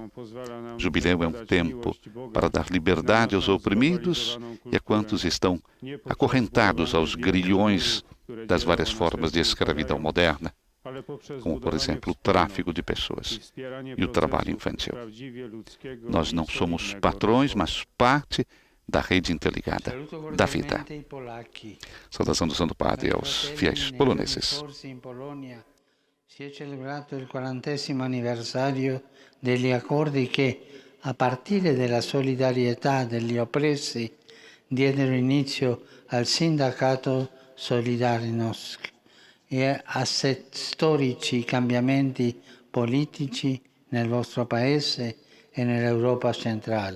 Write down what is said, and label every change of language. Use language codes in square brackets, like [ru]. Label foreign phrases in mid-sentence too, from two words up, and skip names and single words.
[pt] O jubileu é um tempo para dar liberdade aos oprimidos e a quantos estão acorrentados aos grilhões das várias formas de escravidão moderna, como, por exemplo, o tráfico de pessoas e o trabalho infantil. Nós não somos patrões, mas parte da rede interligada da vida. Saudação do Santo Padre aos fiéis poloneses. [it] Si è celebrato il 40° anniversario degli accordi che, a partire dalla solidarietà degli oppressi, diedero inizio al sindacato Solidarnosc e a storici cambiamenti politici nel vostro Paese e nell'Europa centrale.